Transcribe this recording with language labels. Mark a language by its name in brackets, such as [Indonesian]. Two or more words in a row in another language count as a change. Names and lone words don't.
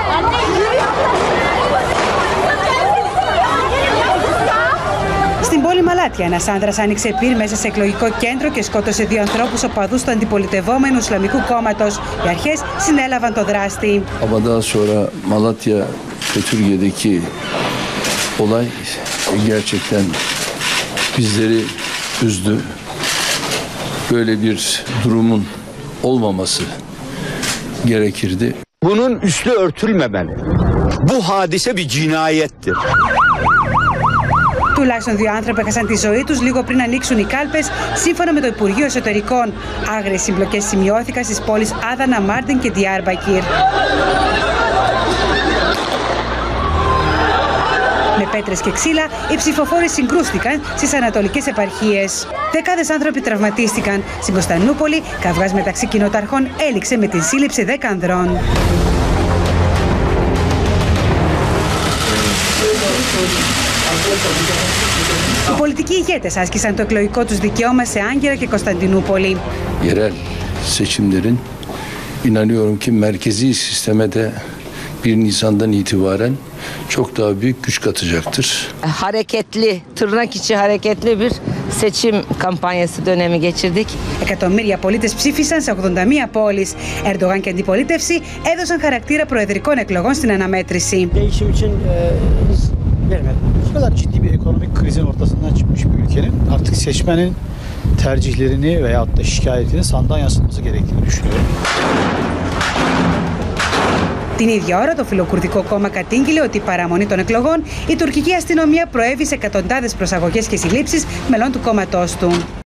[Greek] Στην πόλη Μαλάτια, ένας άνδρας άνοιξε πυρ μέσα σε εκλογικό κέντρο και σκότωσε 2 ανθρώπους οπαδούς του αντιπολιτευόμενου Ισλαμικού κόμματος. Οι αρχές συνέλαβαν το δράστη. [Turkish] Ama daha sonra Malatya ve Türkiye'deki olay gerçekten bizleri üzdü. Böyle bir durumun olmaması gerekirdi. Bunun üstü örtülmemeli. Bu hadise bir cinayettir. [Greek] Τουλάχιστον 2 άνθρωποι έχασαν τη ζωή τους λίγο πριν ανοίξουν οι κάλπες, σύμφωνα με το Υπουργείο Εσωτερικών. Άγριες συμπλοκές σημειώθηκαν στις πόλεις Άδανα, Μάρτιν και Διάρμπακυρ. Με πέτρες και ξύλα, οι ψηφοφόροι συγκρούστηκαν στις ανατολικές επαρχίες. Δεκάδες άνθρωποι τραυματίστηκαν. Στην Κωνσταντινούπολη, καυγάς μεταξύ κοινοταρχών έληξε με την σύλληψη 10 ανδρών. Οι πολιτικοί ηγέτες άσκησαν το εκλογικό τους δικαίωμα σε Άγκυρα και Κωνσταντινούπολη. [Turkish] Yerel seçimlerin inanıyorum ki merkezi sisteme de 1 Nisan'dan itibaren çok daha büyük güç katacaktır. Hareketli, tırnak içi hareketli bir seçim kampanyası dönemi geçirdik. [Greek] Εκατομμύρια πολίτες ψήφισαν σε 81 πόλεις. Ερντογάν και αντιπολίτευση έδωσαν χαρακτήρα προεδρικών εκλογών στην αναμέτρηση. [Turkish] Değişim için hız vermedi. Bu kadar ciddi bir ekonomik krizin ortasından çıkmış bir ülkenin artık seçmenin tercihlerini veyahut da şikayetini sandığa yansıtması gerektiğini düşünüyorum. [Greek] Την ίδια ώρα, το Φιλοκουρδικό κόμμα κατήγγειλε ότι η παραμονή των εκλογών η τουρκική αστυνομία προέβη σε εκατοντάδες προσαγωγές και συλλήψεις μελών του κόμματός του.